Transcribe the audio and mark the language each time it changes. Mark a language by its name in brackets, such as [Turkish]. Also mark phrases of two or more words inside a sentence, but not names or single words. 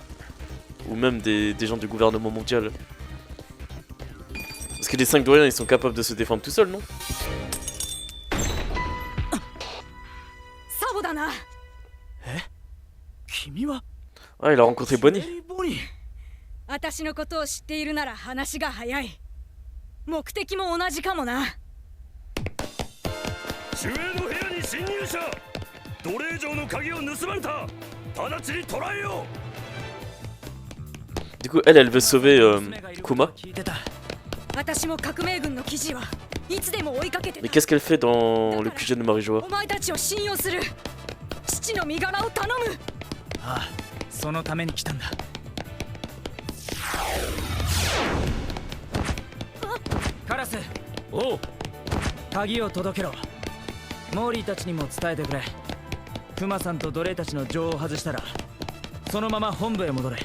[French] Ou même des gens du gouvernement mondial? Parce que les 5 doyens, ils sont capables de se défendre tout seuls, non? Ah, il a rencontré Bonnie. [Japanese] 私のことを知っているなら話が早い。目的も同じかもな。守衛の部屋に侵入者。奴隷城の鍵を盗まれた。直ちに捕らえよう。 [French] Du coup, elle veut sauver Kuma. [Japanese] 私も革命軍の記事はいつでも追いかけてた。 [French] Mais qu'est-ce qu'elle fait dans le QG de Marijoa? [Japanese] お前たちを信用する。父の身柄を頼む。ああ、そのために来たんだ。カラス、おう。鍵を届けろ。モーリーたちにも伝えてくれ。クマさんと奴隷たちの錠を外したらそのまま本部へ戻れ。